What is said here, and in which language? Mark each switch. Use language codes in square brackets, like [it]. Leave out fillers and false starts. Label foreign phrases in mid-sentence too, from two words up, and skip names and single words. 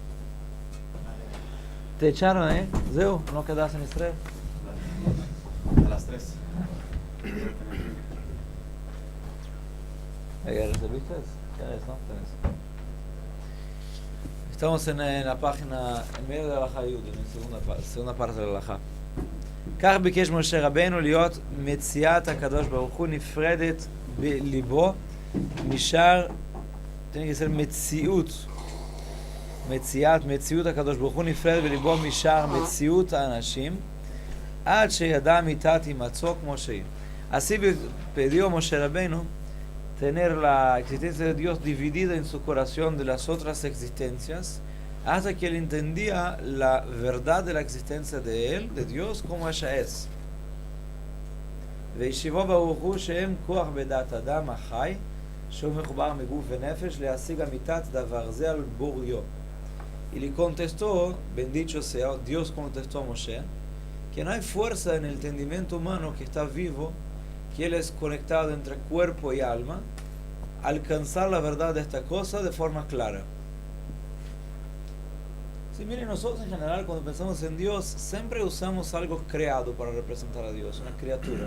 [es] Te echaron, Zeu, ¿no quedas en Israel? A las 3. ¿Reservistas? ¿No? Estamos en la página, en medio de la [he] הלכה יוד, [es] en la segunda parte de la Halajá. [he] כך ביקש משה רבנו להיות מציאת הקדוש ברוך הוא נפרדת בליבו משאר, [es] tiene que ser [he] מציאות הקדוש ברוך הוא נפרדת בליבו משאר מציאות האנשים עד שידע אמיתת הימצאו כמו שהיא. [es] Así pidió Moshe Rabbeinu tener la existencia de Dios dividida en su corazón de las otras existencias, hasta que él entendía la verdad de la existencia de él, de Dios, como ella es. [he] וישיבו ברוך הוא שהם כוח בדעת אדם החי, שהוא מחובר מגוף ונפש, להשיג אמיתת דבר זה על בוריו. [es] Y le contestó, bendito sea, Dios contestó a Moshe, que no hay fuerza en el entendimiento humano que está vivo, que él es conectado entre cuerpo y alma, alcanzar la verdad de esta cosa de forma clara. Sí, miren, nosotros en general cuando pensamos en Dios siempre usamos algo creado para representar a Dios, una criatura.